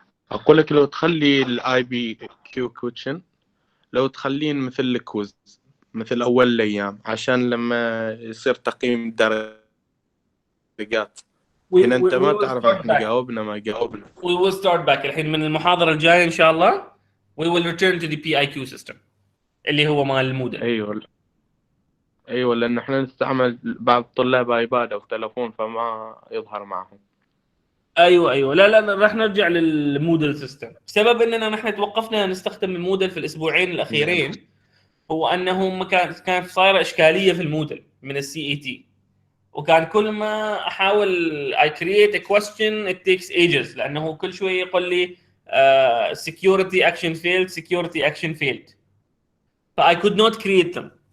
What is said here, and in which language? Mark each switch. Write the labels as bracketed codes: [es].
[ar] اقول لك لو تخلي الاي بي كيو كوتشن لو تخلين مثل الكوز مثل اول الايام عشان لما يصير تقييم درجات هنا انت ما تعرف احنا جاوبنا ما جاوبنا. [en] We will start back [ar] الحين من المحاضرة الجاية ان شاء الله. [en] We will return to the PIQ system. [ar] اللي هو مال الموديل. ايوه لان احنا نستعمل بعض الطلاب ايباد او تلفون فما يظهر معهم. ايوه لا راح نرجع للموديل سيستم. بسبب اننا نحن توقفنا نستخدم الموديل في الاسبوعين الاخيرين هو انه كانت صايره اشكاليه في الموديل من السي اي تي، وكان كل ما احاول [en] I create a question it takes ages [ar] لانه كل شويه يقول لي [en] security action failed [ar] ف [en] I could not create them.